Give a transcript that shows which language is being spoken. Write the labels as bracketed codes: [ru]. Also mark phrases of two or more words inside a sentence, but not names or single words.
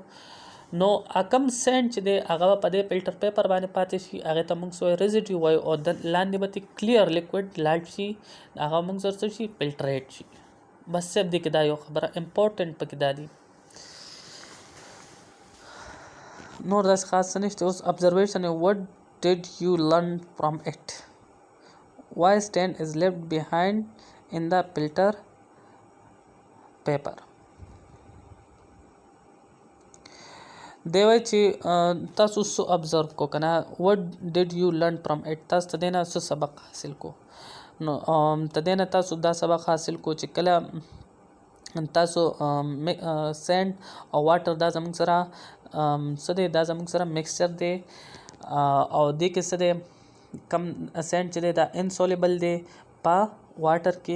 [ps] نو کم سینډ چې دی هغه په دې [en] filter paper [ps] باندې پاتې شي، هغې ته موږ سوی ریزیډیو وایو او لاندې به [en] clear liquid [ps] لاړ شي، هغه موږ سره څه شي فلټریټ شي. بس صرف دې کې دا یو خبره امپورټنټ پکې دا دی، نور داسې خاص څه نشته. [en] اوس ابزرویشن what did you learn from it? Why stain is left behind in the filter paper? [ps] دی وایي چې تاسو څه ابزرو کو که نه، [en] what did you learn from it؟ [ps] تاسو ته دی نه څه سبق حاصل کو. نو ته دی نه تاسو دا سبق حاصل کو چې کله تاسو سینډ او واټر دا زموږ سره څه دی، دا زموږ سره مکسچر دی او دې کې څه دی، کم سینډ چې دی دا انسولیبل دی په واټر کې.